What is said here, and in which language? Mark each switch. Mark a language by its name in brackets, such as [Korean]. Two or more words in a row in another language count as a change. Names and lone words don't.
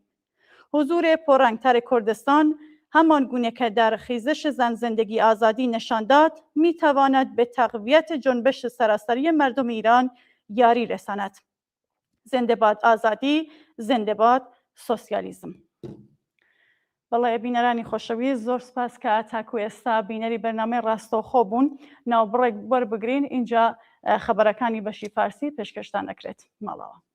[Persian] حضور پررنگتر کردستان همان گونه که در خیزش زن زندگی آزادی نشان داد می‌تواند به تقویت جنبش سراسری مردم ایران یاری رساند. زنده باد آزادی، زنده باد سوسیالیسم. [Central Kurdish] بەڵێ بینەرانی خۆشەویست زۆر سپاس کە تاکو ئێستا بینەری بەرنامەی ڕاستەوخۆ بوون ناوبڕێک وەربگرین اینجا خەبەرەکانی بەشی فارسی پێشکەشتان دەکرێت ماڵەوە.